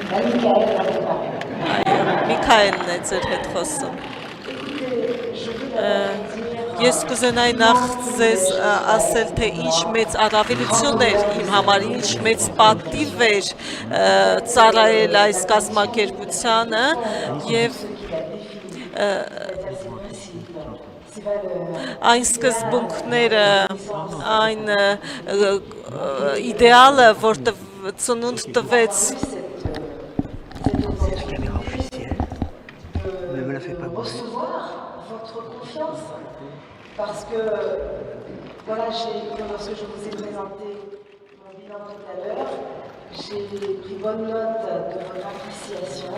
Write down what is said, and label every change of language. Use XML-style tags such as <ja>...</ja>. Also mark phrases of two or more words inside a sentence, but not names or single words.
<hy>Միքայելն է ձեր հետ խոսում։ Ես կուզենայի նախ ձեզ ասել, թե ինչ մեծ առավելություն էր իմ համար, ինչ մեծ պատիվ էր ծառայել այս կազմակերպությանը եւ այն սկզբունքները, այն իդեալը, որ ծնունդ տվեց</hy> <fr>Parce que, voilà, lorsque je vous ai présenté mon bilan tout à l'heure, j'ai pris bonne note de votre appréciation.</fr>